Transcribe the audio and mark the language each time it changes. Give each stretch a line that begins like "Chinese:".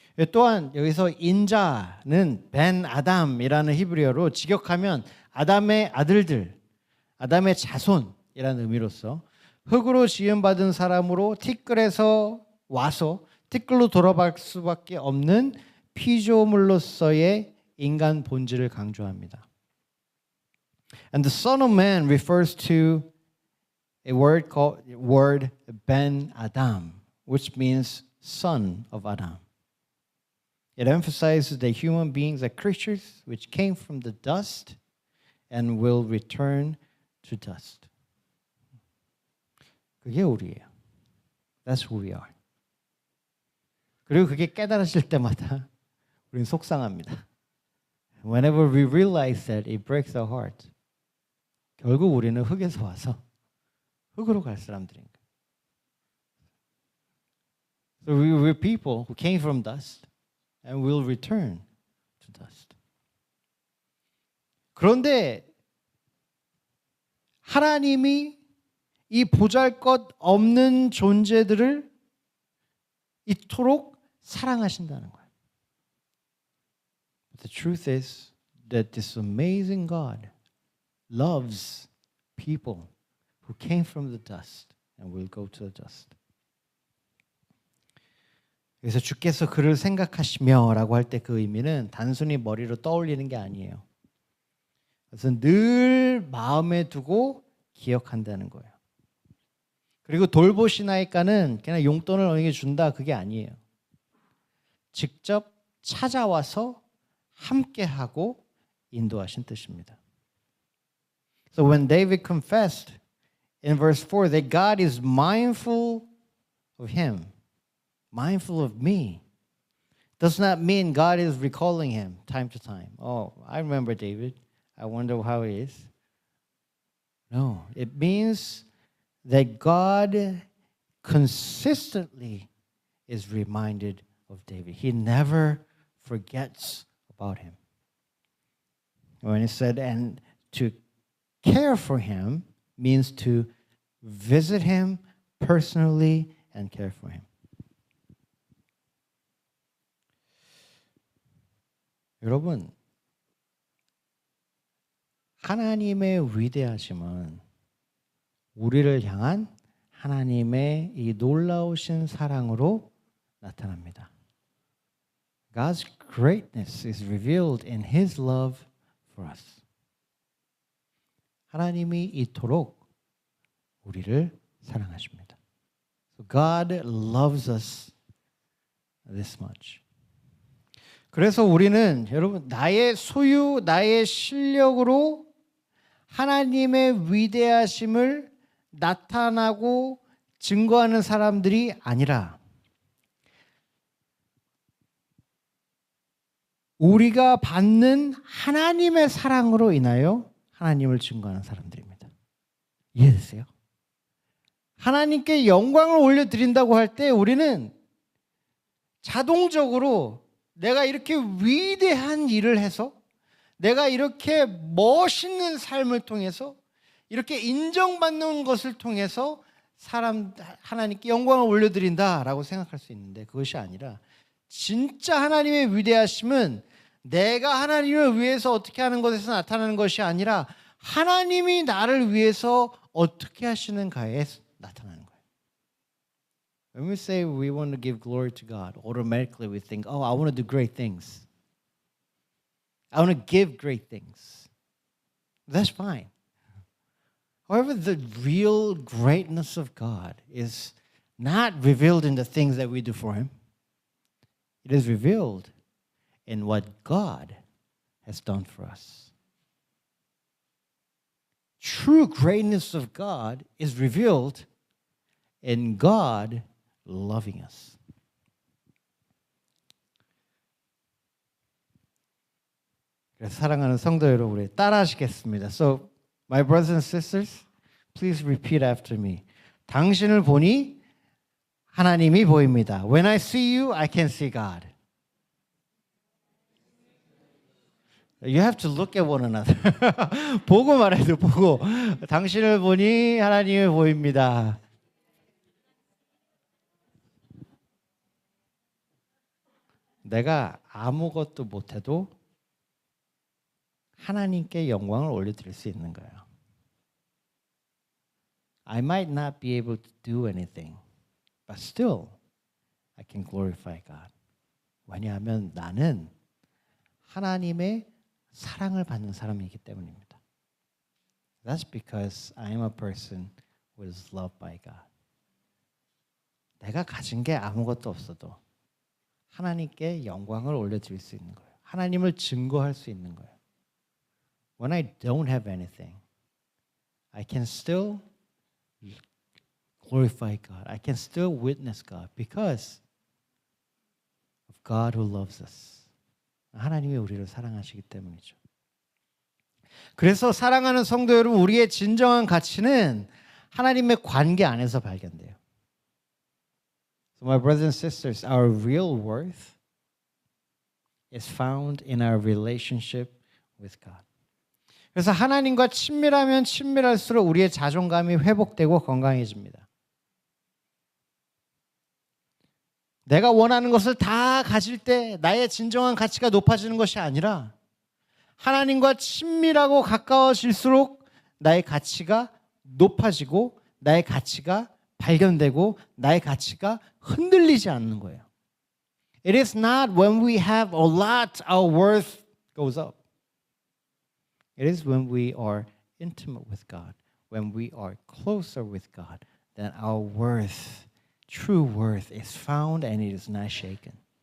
Korean: 또한 여기서 인자는 벤 아담이라는 히브리어로 직역하면 아담의 아들들, 아담의 자손이라는 의미로서 흙으로 지음받은 사람으로 티끌에서 와서 티끌로 돌아갈 수밖에 없는 피조물로서의 인간 본질을 강조합니다.
English: And the Son of Man refers to a word Ben Adam, which means son of Adam. It emphasizes that human beings are creatures which came from the dust and will return to dust.
Korean: 그게 우리예요.
English: That's who we are.
Korean: 그리고 그게 깨달아질 때마다 우리는 속상합니다.
English: Whenever we realize that, it breaks our heart.
Korean: 결국 우리는 흙에서 와서 흙으로 갈 사람들인 거예요.
English: So we're people who came from dust and will return to dust.
Korean: 그런데 하나님이 이 보잘것없는 존재들을 이토록 사랑하신다는 거예요.
English: But the truth is that this amazing God loves people who came from the dust and will go to the dust.
Korean: 그래서 주께서 그를 생각하시며라고 할 때 그 의미는 단순히 머리로 떠올리는 게 아니에요. 그래서 늘 마음에 두고 기억한다는 거예요. 그리고 돌보시나이까는 그냥 용돈을 어느 게 준다 그게 아니에요. 직접 찾아와서 함께하고 인도하신 뜻입니다.
English: So when David confessed in verse 4 that God is mindful of him, mindful of me, does not mean God is recalling him time to time. Oh, I remember David. I wonder how he is. No, it means that God consistently is reminded of David. He never forgets about him. When he said, and to care for him means to visit him personally and care for him.
Korean: 여러분, 하나님의 위대하심은 우리를 향한 하나님의 이 놀라우신 사랑으로 나타납니다.
English: God's greatness is revealed in His love for us.
Korean: 하나님이 이토록 우리를 사랑하십니다.
English: So God loves us this much.
Korean: 그래서 우리는 여러분 나의 소유, 나의 실력으로 하나님의 위대하심을 나타나고 증거하는 사람들이 아니라 우리가 받는 하나님의 사랑으로 인하여 하나님을 증거하는 사람들입니다. 이해되세요? 하나님께 영광을 올려드린다고 할 때 우리는 자동적으로 내가 이렇게 위대한 일을 해서 내가 이렇게 멋있는 삶을 통해서 이렇게 인정받는 것을 통해서 하나님께 영광을 올려드린다라고 생각할 수 있는데 그것이 아니라 진짜 하나님의 위대하심은 내가 하나님을 위해서 어떻게 하는 것에서 나타나는 것이 아니라 하나님이 나를 위해서 어떻게 하시는가에 나타나는 거예요.
English: When we say we want to give glory to God, automatically we think, oh, I want to do great things. I want to give great things. That's fine. However, the real greatness of God is not revealed in the things that we do for Him. It is revealed in what God has done for us. True greatness of God is revealed in God loving us.
Korean: 그래서 사랑하는 성도 여러분, 우리 따라하시겠습니다.
English: So, my brothers and sisters, please repeat after me.
Korean: 당신을 보니 하나님이 보입니다.
English: When I see you, I can see God. You have to look at one another.
Korean: 보고 말해도 보고. 당신을 보니 하나님이 보입니다. 내가 아무것도 못해도 하나님께 영광을 올려드릴 수 있는 거예요.
English: I might not be able to do anything, but still I can glorify God.
Korean: 왜냐하면 나는 하나님의 사랑을 받는 사람이기 때문입니다.
English: That's because I am a person who is loved by God.
Korean: 내가 가진 게 아무것도 없어도 하나님께 영광을 올려드릴 수 있는 거예요. 하나님을 증거할 수 있는 거예요.
English: When I don't have anything, I can still glorify God. I can still witness God because of God who loves us.
Korean: 하나님이 우리를 사랑하시기 때문이죠. 그래서 사랑하는 성도 여러분, 우리의 진정한 가치는 하나님의 관계 안에서 발견돼요.
English: So my brothers and sisters, our real worth is found in our relationship with God.
Korean: 그래서 하나님과 친밀하면 친밀할수록 우리의 자존감이 회복되고 건강해집니다. 내가 원하는 것을 다 가질 때 나의 진정한 가치가 높아지는 것이 아니라 하나님과 친밀하고 가까워질수록 나의 가치가 높아지고 나의 가치가 발견되고 나의 가치가 흔들리지 않는 거예요.
English: It is not when we have a lot our worth goes up. It is when we are intimate with God, when we are closer with God, that our worth, true worth is found and it is not shaken.